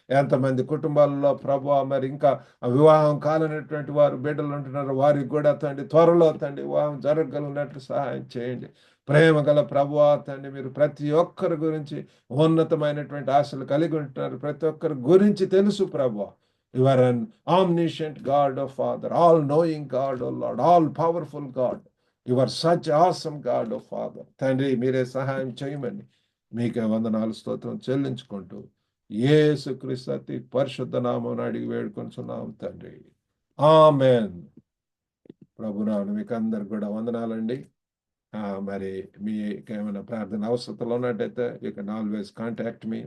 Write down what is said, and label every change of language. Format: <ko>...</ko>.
<te>ఎంతమంది కుటుంబాలలో ప్రభు మరి ఇంకా వివాహం కాలనటువంటి వారు బిడ్డలు ఉంటున్నారు, వారికి కూడా తండ్రి త్వరలో తండ్రి వివాహం జరగగలిగినట్లు సహాయం చేయండి. ప్రేమ గల ప్రభువా తండ్రి, మీరు ప్రతి ఒక్కరి గురించి ఉన్నతమైనటువంటి ఆశలు కలిగి ఉంటున్నారు. ప్రతి ఒక్కరి గురించి తెలుసు ప్రభువా.</te> <en>You are an omniscient God, O Father, all-knowing God, O Lord, all-powerful God. You are such awesome God, O Father.</en> <te>తండ్రి, మీరే సహాయం చేయమని మీకే వందనాలు స్తోత్రం చెల్లించుకుంటూ యేసుక్రీస్తు అతి పరిశుద్ధ నామమున అడిగి వేడుకొనుచున్నాం తండ్రి. ఆమేన్. ప్రభునామమున మీకు అందరికి కూడా వందనాలండి. మరి మీకు ఏమైనా ప్రార్థన అవసరతలు ఉన్నట్టయితే</te> <en>You can always contact me.</en>